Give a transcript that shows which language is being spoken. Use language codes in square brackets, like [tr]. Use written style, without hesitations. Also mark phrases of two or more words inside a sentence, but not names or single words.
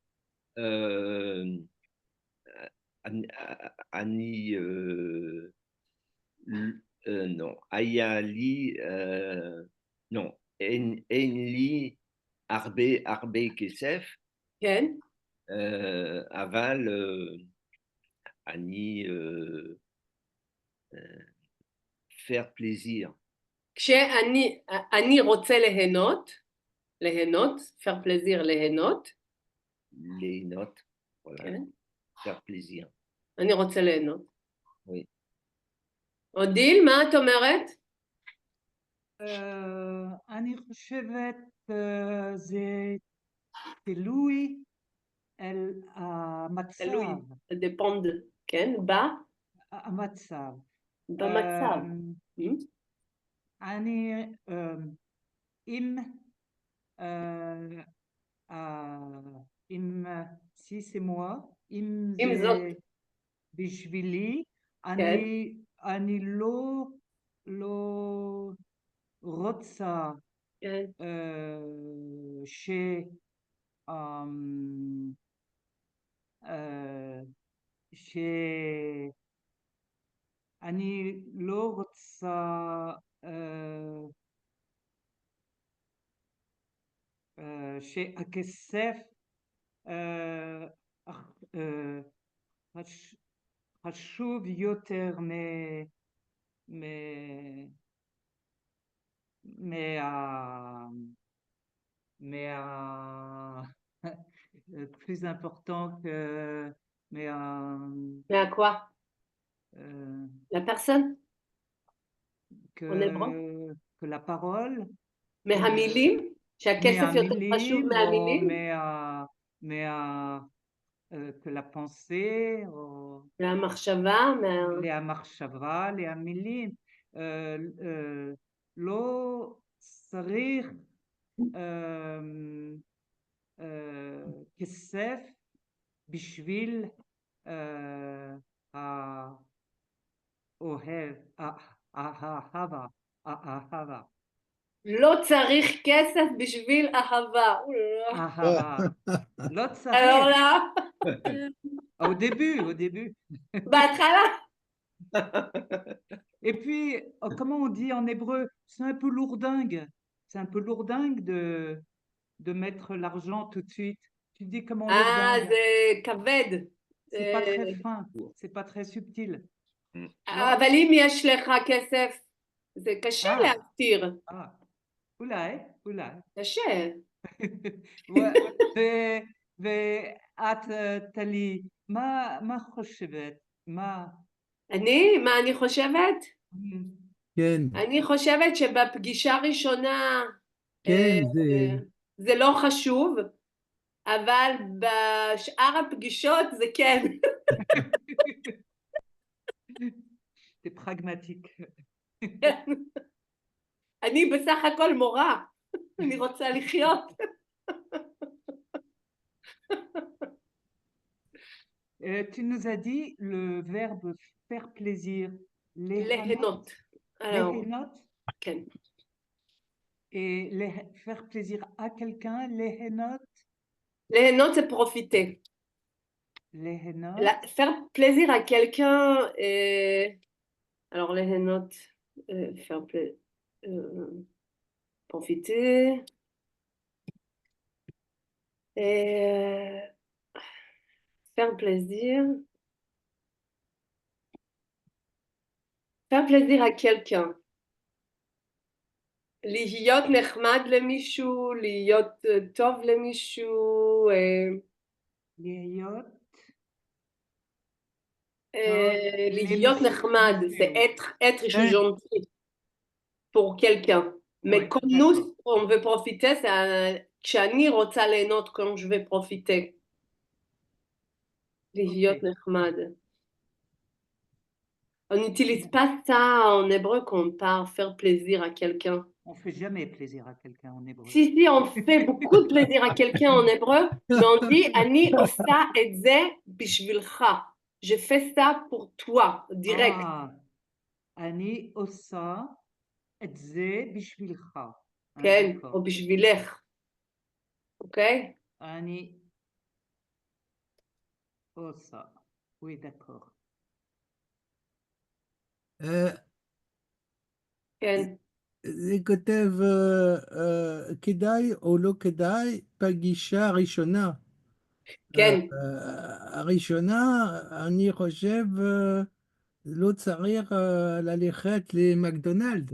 [he] אני non, היה לי non, אין לי הרבה כסף, כן. אבל אני [fr] faire plaisir. [he] כשאני רוצה ליהנות, [fr] faire plaisir ליהנות. [he] ליהנות, voilà. כן. [fr] faire plaisir. [he] אני רוצה ליהנות. Oui. אודיל, מה את אומרת? אני חושבת זה תלוי על המצב. תלוי, dépend, כן, המצב. במצב. אני, אם [fr] si c'est moi, [he] אם זה בשבילי, אני לא רוצה אני לא רוצה שהכסף חשוב יותר [fr] plus important que mais à quoi? La personne? que la parole. [he] מהמילים? שהכסף יותר חשוב מהמילים? [fr] que la pensée. [he] מהמחשבה? מהמחשבה, מהמילים. לא צריך כסף בשביל האוהב, האהבה. לא צריך כסף בשביל אהבה. אהבה. לא צריך. [fr] Alors là? Au début. [he] בהתחלה. [fr] Et puis, comment on dit en hébreu? C'est un peu lourdingue. C'est un peu lourdingue de mettre l'argent tout de suite. Tu dis comment Ah, dingue. [he] זה כבד. [fr] C'est pas très fin, c'est pas très subtil. [he] אבל אם יש לך כסף, זה קשה להסתיר. אולי, אולי. קשה. ואת, טלי, מה חושבת? מה אני חושבת? כן. אני חושבת שבפגישה ראשונה כן, זה לא חשוב, אבל בשאר הפגישות זה כן. זה פרגמטיק. אני בסך הכל מורה, אני רוצה לחיות. [fr] Tu nous as dit le verbe faire plaisir. [he] ליהנות. ליהנות? כן. [fr] Et faire plaisir à quelqu'un, [he] ליהנות? ליהנות זה profiter. ליהנות? [fr] Faire plaisir à quelqu'un, alors ליהנות, faire plaisir, profiter, faire plaisir à quelqu'un. [he] להיות נחמד למישהו, להיות טוב למישהו, להיות נחמד, [fr] c'est être gentil pour quelqu'un. Mais comme nous, on veut profiter, c'est [he] כשאני רוצה ליהנות, [fr] quand je vais profiter. [he] להיות נחמד. [fr] On n'utilise pas ça en hébreu quand on parle faire plaisir à quelqu'un. On fait jamais plaisir à quelqu'un en hébreu. Si, on fait beaucoup de plaisir à quelqu'un en hébreu, mais on dit [he] אני עושה את זה בשבילך. [fr] Je fais ça pour toi, direct. [he] אני עושה את זה בשבילך. כן, או בשבילך. אוקיי? אני עושה. [fr] Oui, d'accord. [he] כן. זה כותב כדאי או לא כדאי פגישה ראשונה. כן. הראשונה, אני חושב, לא צריך ללכת למקדונלד.